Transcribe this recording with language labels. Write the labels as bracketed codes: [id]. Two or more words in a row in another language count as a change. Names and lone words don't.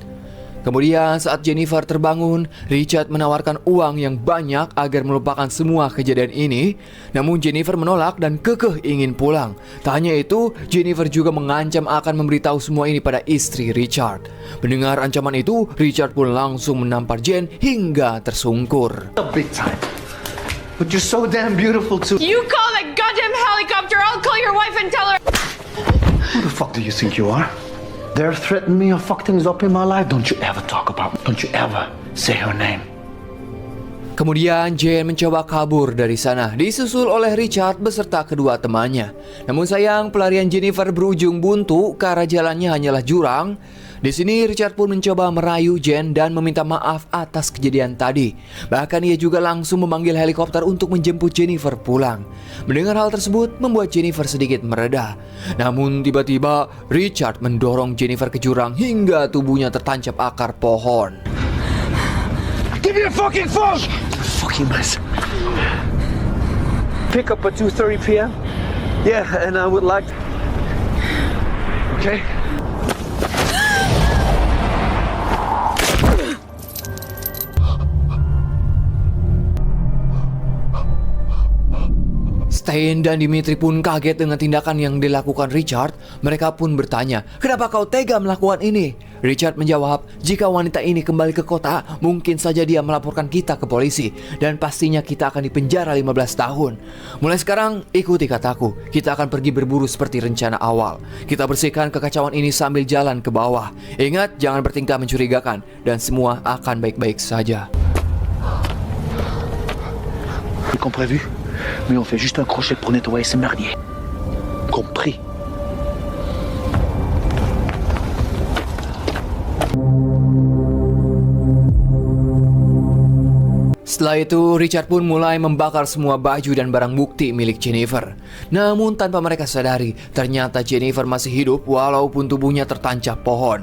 [id] Kemudian saat Jennifer terbangun, Richard menawarkan uang yang banyak agar melupakan semua kejadian ini. Namun Jennifer menolak dan kekeh ingin pulang. Tak hanya itu, Jennifer juga mengancam akan memberitahu semua ini pada istri Richard. Mendengar ancaman itu, Richard pun langsung menampar Jen hingga tersungkur. [en] Big time. But you're so damn beautiful too. You call that goddamn helicopter, I'll call your wife and tell her. Who the fuck do you think you are? They're threatening me or fuck things up in my life. Don't you ever talk about me. Don't you ever say her name. [id] Kemudian Jen mencoba kabur dari sana, disusul oleh Richard beserta kedua temannya. Namun sayang, pelarian Jennifer berujung buntu karena jalannya hanyalah jurang. Di sini Richard pun mencoba merayu Jen dan meminta maaf atas kejadian tadi. Bahkan ia juga langsung memanggil helikopter untuk menjemput Jennifer pulang. Mendengar hal tersebut membuat Jennifer sedikit mereda. Namun tiba-tiba Richard mendorong Jennifer ke jurang hingga tubuhnya tertancap akar pohon. [en] Give me the fucking phone! Fucking mess. Pick up at 2:30 p.m. Yeah, and I would like... Okay. [id] Stein dan Dimitri pun kaget dengan tindakan yang dilakukan Richard. Mereka pun bertanya, "Kenapa kau tega melakukan ini?" Richard menjawab, "Jika wanita ini kembali ke kota, mungkin saja dia melaporkan kita ke polisi. Dan pastinya kita akan dipenjara 15 tahun. Mulai sekarang, ikuti kataku. Kita akan pergi berburu seperti rencana awal. Kita bersihkan kekacauan ini sambil jalan ke bawah. Ingat, jangan bertingkah mencurigakan. Dan semua akan baik-baik saja." [fr] Comme prévu, mais on fait juste un crochet pour nettoyer ce merdier. Compris? [id] Setelah itu, Richard pun mulai membakar semua baju dan barang bukti milik Jennifer. Namun tanpa mereka sadari, ternyata Jennifer masih hidup walaupun tubuhnya tertancap pohon.